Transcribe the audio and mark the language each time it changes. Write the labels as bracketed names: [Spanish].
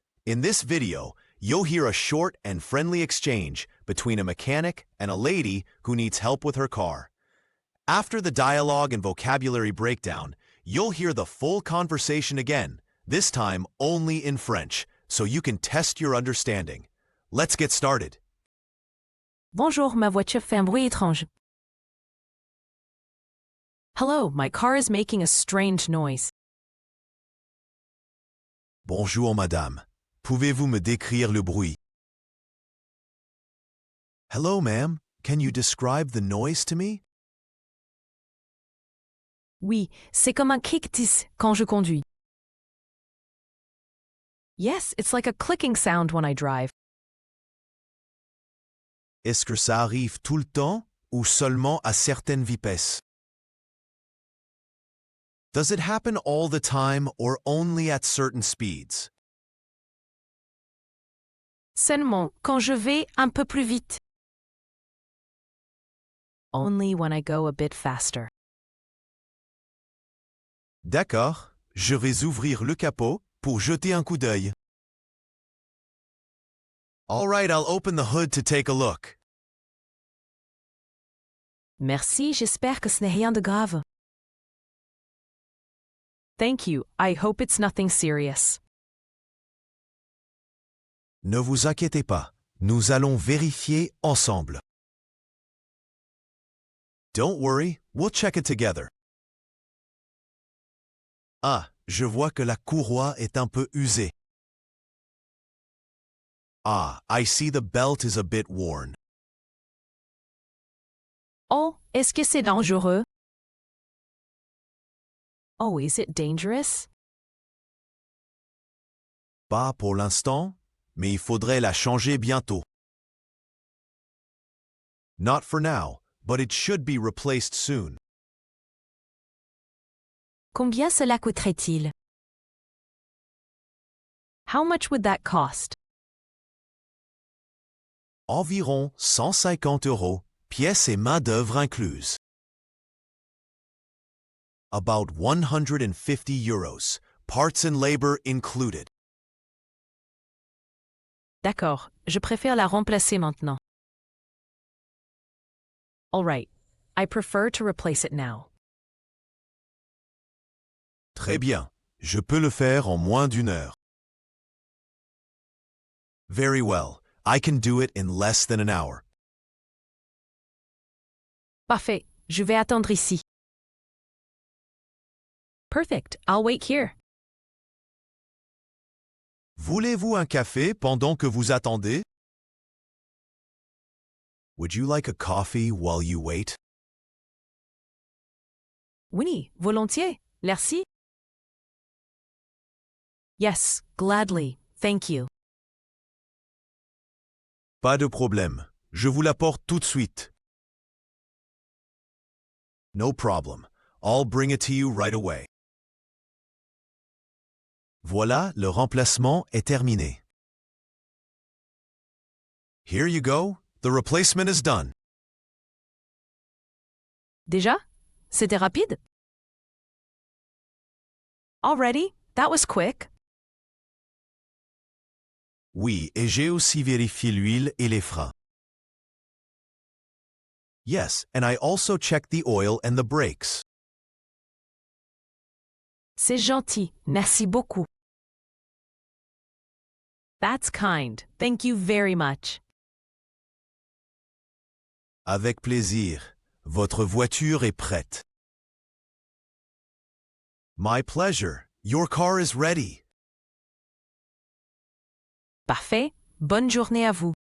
[English] In this video, you'll hear a short and friendly exchange between a mechanic and a lady who needs help with her car. After the dialogue and vocabulary breakdown, you'll hear the full conversation again, this time only in French, so you can test your understanding. Let's get started. [French] Bonjour, ma voiture fait un bruit étrange. [English] Hello, my car is making a strange noise. [French] Bonjour madame. Pouvez-vous me décrire le bruit? [English] Hello ma'am. Can you describe the noise to me? [French] Oui, c'est comme un cliquetis quand je conduis. [English] Yes, it's like a clicking sound when I drive. [French] Est-ce que ça arrive tout le temps ou seulement à certaines vitesses? [English] Does it happen all the time or only at certain speeds? [French] Seulement quand je vais un peu plus vite. [English] Only when I go a bit faster. [French] D'accord, je vais ouvrir le capot pour jeter un coup d'œil. [English] All right, I'll open the hood to take a look. [French] Merci, j'espère que ce n'est rien de grave. [English] Thank you, I hope it's nothing serious. [French] Ne vous inquiétez pas, nous allons vérifier ensemble. [English] Don't worry, we'll check it together. [French] Ah, je vois que la courroie est un peu usée. [English] Ah, I see the belt is a bit worn. [French] Oh, est-ce que c'est dangereux? [English] Oh, is it dangerous? [French] Pas pour l'instant, mais il faudrait la changer bientôt. [English] Not for now, but it should be replaced soon. [French] Combien cela coûterait-il? [English] How much would that cost? [French] Environ 150 €, pièces et main-d'œuvre incluses. [English] About 150 €, parts and labor included. [French] D'accord, je préfère la remplacer maintenant. [English] All right, I prefer to replace it now. [French] Très bien, je peux le faire en moins d'une heure. [English] Very well, I can do it in less than an hour. [French] Parfait, je vais attendre ici. [English] Perfect, I'll wait here. [French] Voulez-vous un café pendant que vous attendez? [English] Would you like a coffee while you wait? [French] Oui, volontiers, merci. [English] Yes, gladly, thank you. [French] Pas de problème, je vous l'apporte tout de suite. [English] No problem, I'll bring it to you right away. [French] Voilà, le remplacement est terminé. [English] Here you go, the replacement is done. [French] Déjà? C'était rapide? [English] Already? That was quick. [French] Oui, et j'ai aussi vérifié l'huile et les freins. [English] Yes, and I also checked the oil and the brakes. [French] C'est gentil, merci beaucoup. [English] That's kind, thank you very much. [French] Avec plaisir, votre voiture est prête. [English] My pleasure, your car is ready. [French] Parfait, bonne journée à vous.